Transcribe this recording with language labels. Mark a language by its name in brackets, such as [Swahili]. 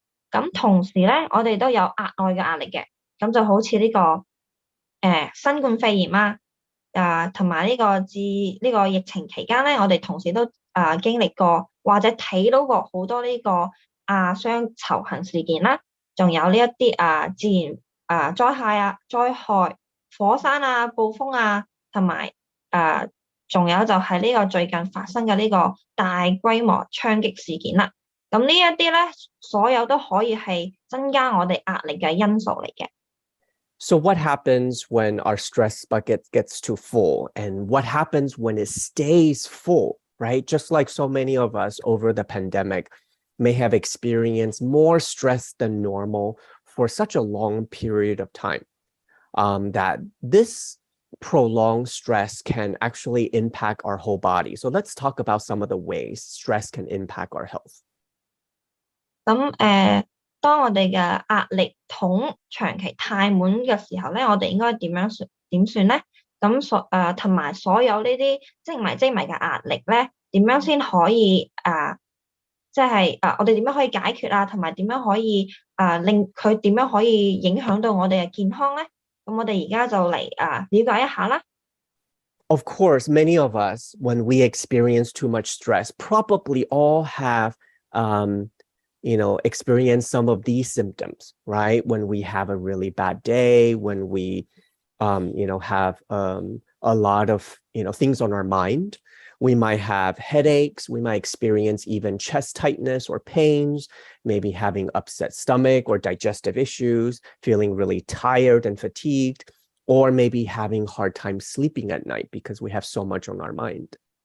[Cantonese] 咁同時咧，我哋都有額外嘅壓力嘅，咁就好似呢個新冠肺炎同埋呢個自呢個疫情期間咧，我哋同時都經歷過或者睇到過好多呢個雙仇恨事件啦，仲有呢一啲自然災害、火山暴風同埋仲有就係呢個最近發生嘅呢個大規模槍擊事件啦。咁呢一啲咧，所有都可以係增加我哋壓力嘅因素嚟嘅。 [English] So what happens when our stress bucket gets too full, and what happens when it stays full, right? Just like so many of us over the pandemic may have experienced more stress than normal for such a long period of time, that this prolonged stress can actually impact our whole body. So let's talk about some of the ways stress can impact our health. [Cantonese] 咁當我哋嘅壓力筒長期太滿嘅時候咧，我哋應該點算咧？咁同埋所有呢啲積埋嘅壓力咧，點樣先可以即係我哋點樣可以解決同埋點樣可以令佢點樣可以影響到我哋嘅健康咧？咁我哋而家就嚟了解一下啦。 [English] Of course, many of us, when we experience too much stress, probably all have experience some of these symptoms, right? When we have a really bad day, when we, have a lot of, things on our mind, we might have headaches, we might experience even chest tightness or pains, maybe having upset stomach or digestive issues, feeling really tired and fatigued, or maybe having hard time sleeping at night because we have so much on our mind.